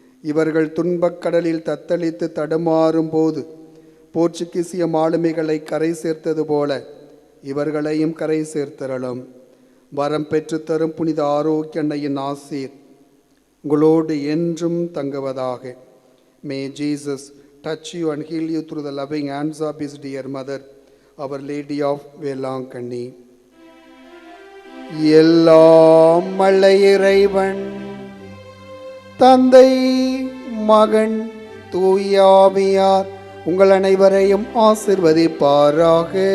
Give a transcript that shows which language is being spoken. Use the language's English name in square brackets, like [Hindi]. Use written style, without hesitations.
[Tamil] இவர்கள் துன்பக்கடலில் தத்தளித்து தடுமாறும் போது போர்ச்சுகீசிய மாலுமிகளை கரை சேர்த்தது போல இவர்களையும் கரை சேர்த்தரலும். வரம் பெற்று தரும் புனித ஆரோக்கிய அன்னையின் ஆசீர் உங்களோடு என்றும் தங்குவதாக. [English] May Jesus touch you and heal you through the loving hands of his dear mother, Our Lady of Velankanni. [Tamil] எல்லாம் வல்ல இறைவன் தந்தை மகன் தூய ஆவியார் உங்கள் அனைவரையும் ஆசிர்வதிப்பாராக.